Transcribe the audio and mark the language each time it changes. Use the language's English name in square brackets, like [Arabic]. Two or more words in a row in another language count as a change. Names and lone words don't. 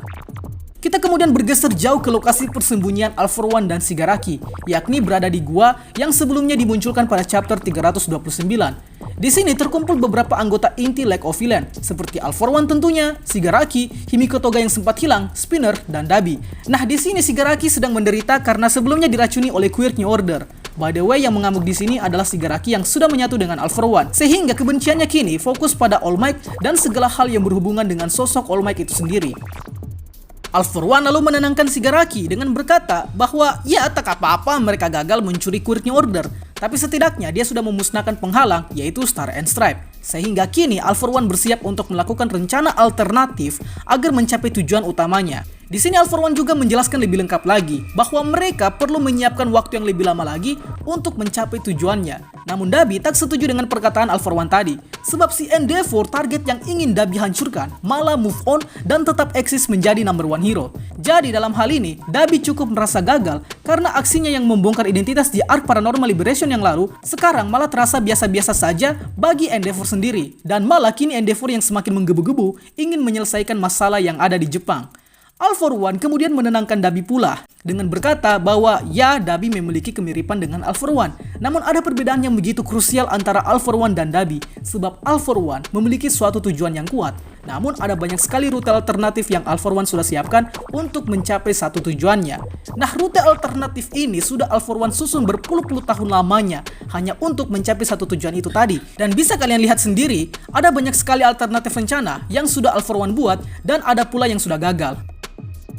[Indonesian] Kita kemudian bergeser jauh ke lokasi persembunyian All For One dan Shigaraki, yakni berada di gua yang sebelumnya dimunculkan pada chapter 329. Di sini terkumpul beberapa anggota inti League of Villain, seperti All For One tentunya, Shigaraki, Himiko Toga yang sempat hilang, Spinner, dan Dabi. Nah di sini Shigaraki sedang menderita karena sebelumnya diracuni oleh quirk New Order. [English] By the way, [Indonesian] yang mengamuk di sini adalah Shigaraki yang sudah menyatu dengan All For One, sehingga kebenciannya kini fokus pada All Might dan segala hal yang berhubungan dengan sosok All Might itu sendiri. All For One lalu menenangkan Shigaraki dengan berkata bahwa ya tak apa-apa mereka gagal mencuri quirk New Order, tapi setidaknya dia sudah memusnahkan penghalang yaitu Star and Stripe. Sehingga kini All For One bersiap untuk melakukan rencana alternatif agar mencapai tujuan utamanya. Di sini All For One juga menjelaskan lebih lengkap lagi bahwa mereka perlu menyiapkan waktu yang lebih lama lagi untuk mencapai tujuannya. Namun Dabi tak setuju dengan perkataan All For One tadi, sebab si Endeavor target yang ingin Dabi hancurkan malah [English] move on [Indonesian] dan tetap eksis menjadi [English] number one hero. [Indonesian] Jadi dalam hal ini Dabi cukup merasa gagal karena aksinya yang membongkar identitas di arc Paranormal Liberation yang lalu sekarang malah terasa biasa-biasa saja bagi Endeavor sendiri, dan malah kini Endeavor yang semakin menggebu-gebu ingin menyelesaikan masalah yang ada di Jepang. All For One kemudian menenangkan Dabi pula dengan berkata bahwa ya Dabi memiliki kemiripan dengan All For One. Namun ada perbedaan yang begitu krusial antara All For One dan Dabi, sebab All For One memiliki suatu tujuan yang kuat. Namun ada banyak sekali rute alternatif yang All For One sudah siapkan untuk mencapai satu tujuannya. Nah rute alternatif ini sudah All For One susun berpuluh-puluh tahun lamanya hanya untuk mencapai satu tujuan itu tadi. Dan bisa kalian lihat sendiri, ada banyak sekali alternatif rencana yang sudah All For One buat dan ada pula yang sudah gagal.